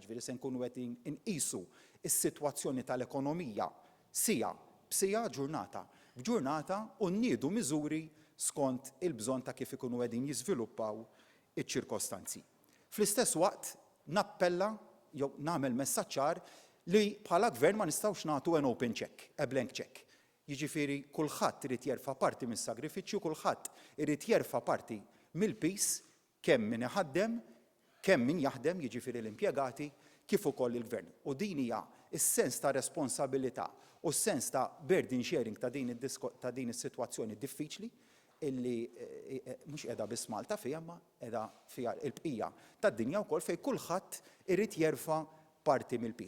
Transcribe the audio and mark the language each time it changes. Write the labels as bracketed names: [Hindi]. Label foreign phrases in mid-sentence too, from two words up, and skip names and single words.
[Maltese] Ġifieri se nkunu qed inqisu s-sitwazzjoni tal-ekonomija sija b'sija ġurnata b'ġurnata u nniedu miżuri skont il-bżonn ta' kif ikunu qegħdin jiżviluppaw iċ-ċirkostanzi. Fl-istess waqt nappella jew nagħmel messaġġ ċar li bħala gvern ma nistgħux nagħtu [English] an open check, a blank check. [Maltese] Jiġifieri kulħadd irid jerfa' parti mis-sagrifiċċju, kulħadd irid jerfa' parti mill-peace kemm min iħaddem kemm min jaħdem jiġifieri l-impjegati kif ukoll il-gvern. U din hija s-sens ta' responsabilità u s-sens ta' [English] burden sharing [Maltese] ta' din is-sitwazzjoni diffiċli illi mhux qiegħda biss Malta fiha ma qiegħda fiha l-bqija tad-dinja wkoll fejn kulħadd irid jerfa' parti mill-pis.